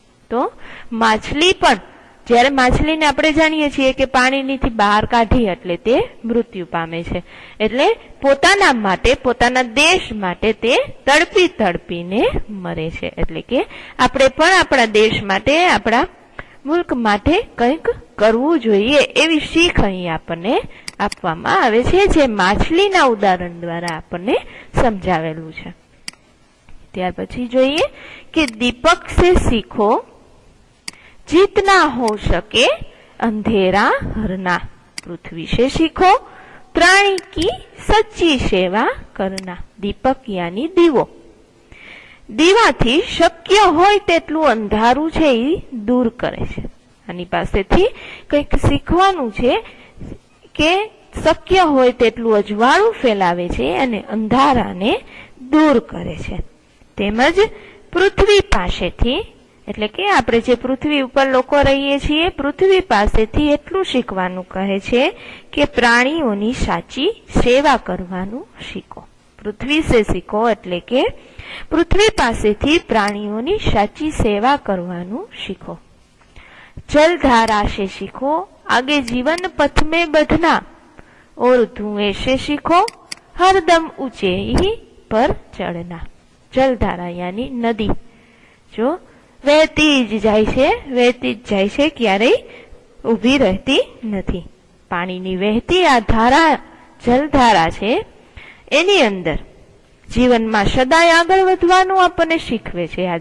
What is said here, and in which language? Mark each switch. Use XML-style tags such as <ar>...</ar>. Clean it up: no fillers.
<gu>તો માછલી પણ, જ્યારે માછલીને આપણે જાણીએ છીએ કે પાણીથી બહાર કાઢી એટલે તે મૃત્યુ પામે છે, એટલે પોતાના માટે, પોતાના દેશ માટે તે તડપી તડપીને મરે છે. એટલે કે આપણે પણ આપણા દેશ માટે, આપણા મુલ્ક માટે કંઈક કરવું જોઈએ, એવી શીખ અહીં આપણને આપવામાં આવે છે, જે માછલીના ઉદાહરણ દ્વારા આપણને સમજાવેલું છે. ત્યાર પછી જોઈએ કે</gu> <hi>દીપક સે सीखो, जीतना हो सके अंधेरा हरना. पृथ्वी से सीखो, प्राणी की सच्ची सेवा करना. दीपक यानी दीवो.</hi> <gu>દીવાથી શક્ય હોય તેટલું અંધારું છે એ દૂર કરે છે. આની પાસેથી કંઈક શીખવાનું છે કે શક્ય હોય તેટલું અજવાળું ફેલાવે છે અને અંધારાને દૂર કરે છે. તેમજ પૃથ્વી પાસેથી, એટલે કે આપણે જે પૃથ્વી ઉપર લોકો રહીએ છીએ, પૃથ્વી પાસેથી એટલું શીખવાનું કહે છે કે પ્રાણીઓની સાચી સેવા કરવાનું શીખો. પૃથ્વી સે શીખો એટલે કે પૃથ્વી પાસેથી પ્રાણીઓની સાચી સેવા કરવાનું શીખો.</gu> <hi>जलधारा से सीखो, आगे जीवन पथ में बढ़ना. और धुएं से सीखो, हरदम ऊंचे ही पर चढ़ना. जलधारा यानी नदी, जो</hi> <gu>વહેતી જ જાય છે, વહેતી જ જાય છે, ક્યારેય ઊભી રહેતી નથી. પાણીની વહેતી આ ધારા, જલધારા છે, એની અંદર જીવનમાં સદાય આગળ વધવાનું આપણને શીખવે છે.</gu>